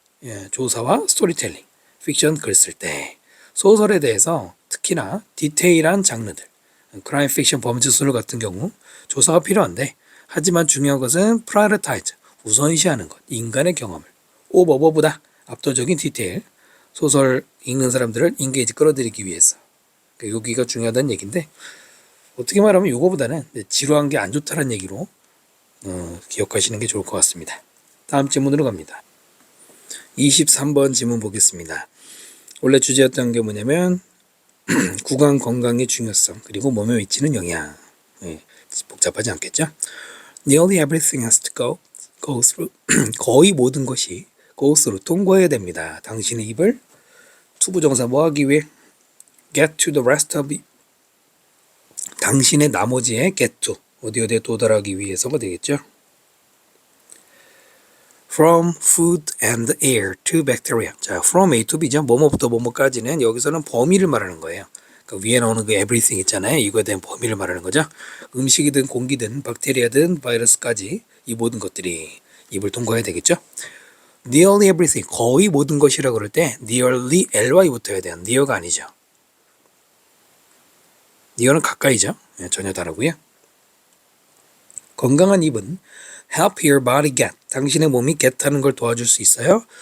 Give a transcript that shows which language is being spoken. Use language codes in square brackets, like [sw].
[ko] 예, 조사와 스토리텔링, 픽션 글 쓸 때 소설에 대해서 특히나 디테일한 장르들, 크라임 픽션 범죄소설 같은 경우 조사가 필요한데 하지만 중요한 것은 prioritize, 우선시하는 것, 인간의 경험을 오버보다 압도적인 디테일, 소설 읽는 사람들을 인게이지 끌어들이기 위해서 여기가 중요하다는 얘기인데 어떻게 말하면 이거보다는 지루한 게 안 좋다는 얘기로 기억하시는 게 좋을 것 같습니다. 다음 질문으로 갑니다. 23번 질문 보겠습니다. 원래 주제였던 게 뭐냐면 구강 건강의 중요성 그리고 몸의 위치는 영양. 네, 복잡하지 않겠죠? [en] Nearly everything has to go through. [ko] 거의 모든 것이 go through 통과해야 됩니다. 당신의 입을 투부정사 뭐 하기 위해 get to the rest of it. 당신의 나머지의 get to 어디에 도달하기 위해서가 되겠죠. [en] From food and air to bacteria. 자, from A to B죠. [ko] 뭐뭐부터 뭐뭐까지는 여기서는 범위를 말하는 거예요. 그 위에 나오는 그 everything 있잖아요. 이거에 대한 범위를 말하는 거죠. 음식이든 공기든 박테리아든 바이러스까지 이 모든 것들이 입을 통과해야 되겠죠. [en] Nearly everything. [ko] 거의 모든 것이라고 그럴 때 nearly ly부터 해야 돼요. near가 아니죠. near는 가까이죠. 전혀 다르고요. [en] 건강한 입은 help your body get. [ko] 당신의 몸이 get 하는 걸 도와줄 수 있어요.